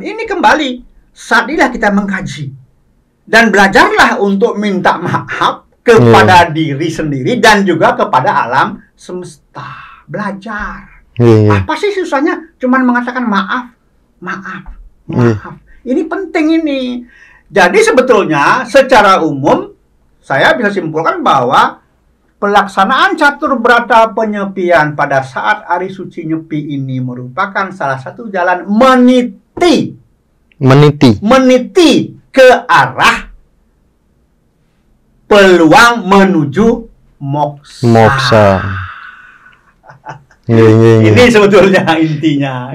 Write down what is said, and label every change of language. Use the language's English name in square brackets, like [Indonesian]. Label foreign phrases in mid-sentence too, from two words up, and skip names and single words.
[Indonesian] Ini kembali saatnya kita mengkaji dan belajarlah untuk minta maaf kepada diri sendiri dan juga kepada alam semesta. Belajar. Apa sih susahnya? Cuman mengatakan maaf. Ini penting ini. Jadi sebetulnya secara umum saya bisa simpulkan bahwa pelaksanaan catur berata penyepian pada saat hari suci Nyepi ini merupakan salah satu jalan meniti ke arah peluang menuju moksa. Ini sebetulnya intinya.